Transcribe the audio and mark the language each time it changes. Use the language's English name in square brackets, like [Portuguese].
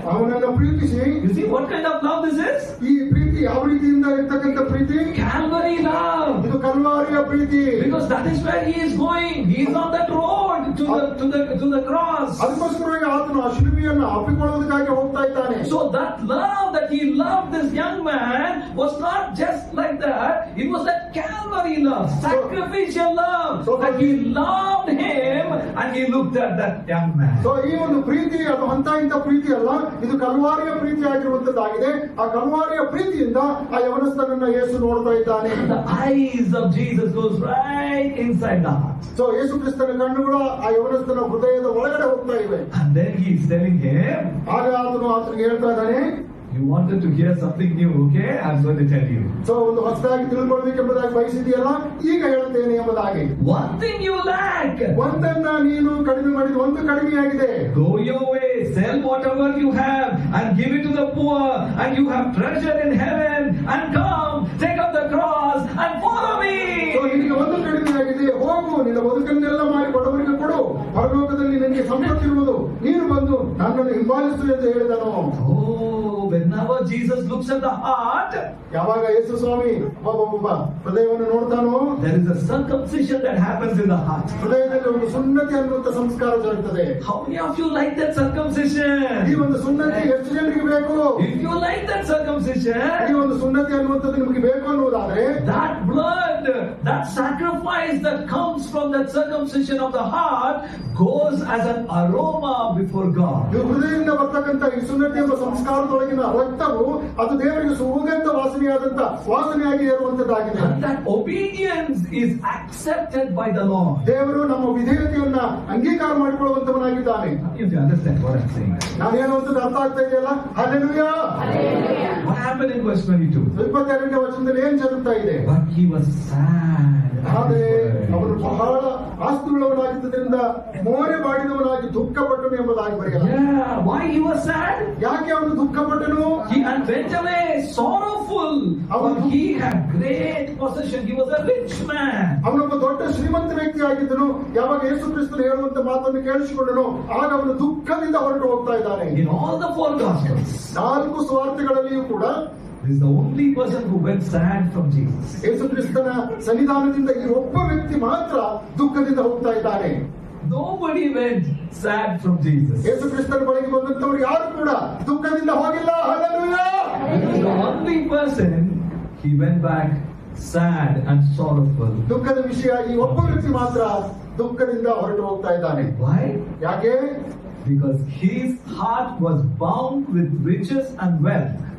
[Kannada] ಅವನನ್ನ ಪ್ರೀತಿಸಿ. [English] You see what kind of love this is? [Kannada] ಈ ಪ್ರೀತಿ ಯಾವ ರೀತಿಯಿಂದ ಇರ್ತಕ್ಕಂಥ ಪ್ರೀತಿ? [English] Calvary love. [Kannada] ಇದು ಕಲ್ವಾರಿಯ ಪ್ರೀತಿ. [English] Because that is where he is going. He is on that road to the cross. [Kannada] ಅದಕ್ಕೋಸ್ಕರವಾಗಿ ಆತನು ಆ ಶಿಲುಬೆಯನ್ನು ಅಪ್ಪಿಕೊಳ್ಳುವುದಕ್ಕಾಗಿ ಹೋಗ್ತಾ ಇದ್ದಾನೆ. [English] So that love that he loved this young man was not just like that. It was that Calvary love, sacrificial love. So that he loved him and he looked at that young man. [Kannada] So ಈ ಒಂದು ಪ್ರೀತಿ ಅದು ಅಂತ ಇಂಥ ಪ್ರೀತಿ ಅಲ್ಲ, ಇದು ಕಲ್ವಾರಿಯ ಪ್ರೀತಿ ಆಗಿರುವಂತದ್ದಾಗಿದೆ. ಆ ಕಲ್ವಾರಿಯ ಪ್ರೀತಿಯಿಂದ ಆ ಯವನಸ್ಥನನ್ನ ಯೇಸು ನೋಡ್ತಾ ಇದ್ದಾನೆ. [English] The eyes of Jesus goes right inside the heart. [Kannada] So ಯೇಸು ಕ್ರಿಸ್ತನ ಕಣ್ಣುಗಳು ಆ ಯವನಸ್ಥನ ಹೃದಯದ ಒಳಗಡೆ ಹೋಗ್ತಾ ಇವೆ. [English] And then he is telling him, [Kannada] ಆಗ ಆತನಿಗೆ ಹೇಳ್ತಾ ಇದ್ದಾನೆ, [English] you wanted to hear something new, okay? I'm going to tell you. [Kannada] So ಒಂದು ಹೊಸದಾಗಿ ತಿಳ್ಕೊಳ್ಬೇಕೆಂಬುದಾಗಿ ಬಯಸಿದೆಯಲ್ಲ, ಈಗ ಹೇಳ್ತೇನೆ ಎಂಬುದಾಗಿ. [English] One thing you lack. [Kannada] ಒಂದನ್ನ ನೀನು ಕಡಿಮೆ ಮಾಡಿದ, ಒಂದು ಕಡಿಮೆಯಾಗಿದೆ. [English] Go your way, sell whatever you have and give it to the poor, and you have treasure in heaven, and come, take up the cross and follow me. [Kannada] So ನಿನಗೆ ಒಂದು ಕಡಿಮೆಯಾಗಿದೆ, ಹೋಗು, ನಿನ್ನ ಬದುಕನ್ನೆಲ್ಲ ಮಾಡಿ ಬಡವರಿಗೆ ಕೊಡು, ಪರಲೋಕದಲ್ಲಿ ನಿನಗೆ ಸಂಪತ್ತಿರುವುದು, ನೀನು ಬಂದು ನನ್ನನ್ನು ಹಿಂಬಾಲಿಸು ಎಂದು ಹೇಳಿದನು. [English] Whenever Jesus looks at the heart, [Kannada] ಯಾವಾಗ ಯೇಸು ಸ್ವಾಮಿ ಹೃದಯವನ್ನು ನೋಡ್ತಾನೋ, [English] there is a circumcision that happens in the heart. [Kannada] ಹೃದಯದಲ್ಲಿ ಒಂದು ಸುನ್ನತಿ ಅನ್ನುವಂತ ಸಂಸ್ಕಾರ ಜರುಗುತ್ತದೆ. [English] How many of you like that circumcision? [Kannada] ಈ ಒಂದು ಸುನ್ನತಿ ಎಷ್ಟು ಜನರಿಗೆ ಬೇಕು? [English] If you like that circumcision, [Kannada] ಈ ಒಂದು ಸುನ್ನತಿ ಅನ್ನುವಂಥದ್ದು ನಿಮಗೆ ಬೇಕು ಅನ್ನುವುದಾದ್ರೆ, [English] that blood, that sacrifice that comes from that circumcision of the heart goes as an aroma before God. [Kannada] ನೀವು ಹೃದಯದಿಂದ ಬರ್ತಕ್ಕಂಥ ಈ ಸುನ್ನತಿ ಎಂಬ ಸಂಸ್ಕಾರದೊಳಗಿನ ರಕ್ತವು ಅದು ದೇವರಿಗೆ ಸುಗಂಧ ವಾಸನೆಯಾಗಿ ಇರುವಂತದ್ದಾಗಿದೆ. [English] And that obedience is accepted by the Lord. [Kannada] ದೇವರು ನಮ್ಮ ವಿಧೇಯತೆಯನ್ನ ಅಂಗೀಕಾರ ಮಾಡಿಕೊಳ್ಳುವಂತವನಾಗಿದ್ದಾನೆ. [English] If you understand what I'm saying. [Kannada] ನಾನು ಹೇಳುವಂತದ್ದು ಅರ್ಥ ಆಗ್ತಾ ಇದೆಯಲ್ಲ? Hallelujah. [English] What happened in verse 22? [Kannada] 22ನೇ ವಚನದಲ್ಲಿ ಏನ್ ಜరుగుತ್ತಾ ಇದೆ? [English] But he was sad. [Kannada] ಆದರೆ ಅವನು ಬಹಳ ಆಸ್ತಿಯುಳ್ಳವನಾಗಿದ್ದರಿಂದ ಮೋರೆ ಮಾಡಿದವನಾಗಿ ದುಃಖಪಟ್ಟನು ಎಂಬುದಾಗಿ ಬರೆಯಲಾಗಿದೆ. [English] Yeah, why he was sad? [Kannada] ಯಾಕೆ ಅವನು ದುಃಖಪಟ್ಟನು? [English] He went away sorrowful. He had great possession. He was a rich man. [Kannada] ಅವನೊಬ್ಬ ದೊಡ್ಡ ಶ್ರೀಮಂತ ವ್ಯಕ್ತಿ ಆಗಿದ್ದನು. ಯಾವಾಗ ಯೇಸು ಕ್ರಿಸ್ತನು ಹೇಳುವಂತ ಮಾತನ್ನು ಕೇಳಿಸಿಕೊಂಡನು, ಆಗ ಅವನು ದುಃಖದಿಂದ ಹೊರಟು ಹೋಗ್ತಾ ಇದ್ದಾನೆ. [English] In all the 4 Gospels, [Kannada] 4 ಸುವಾರ್ತೆಗಳಲ್ಲಿಯೂ ಕೂಡ [English] he is the only person who went sad from Jesus. [Kannada] ಯೇಸು ಕ್ರಿಸ್ತನ ಸನ್ನಿಧಾನದಿಂದ ಈ ಒಬ್ಬ ವ್ಯಕ್ತಿ ಮಾತ್ರ ದುಃಖದಿಂದ ಹೋಗ್ತಾ ಇದ್ದಾನೆ. [English] Nobody went sad from Jesus. [Kannada] ಯೇಸು ಕ್ರಿಸ್ತನ ಬಳಿಗೆ ಬಂದಂತವರು ಯಾರು ಕೂಡ ದುಃಖದಿಂದ ಹೋಗಿಲ್ಲ. Hallelujah. [English] He is the only person he went back sad and sorrowful. [Kannada] ದುಃಖದ ವಿಷಯ ಈ ಒಬ್ಬ ವ್ಯಕ್ತಿ ಮಾತ್ರ ದುಃಖದಿಂದ ಹೊರಟು ಹೋಗ್ತಾ ಇದ್ದಾನೆ. [English] Why? [Kannada] ಯಾಕೆ? [English] Because his heart was bound with riches and wealth.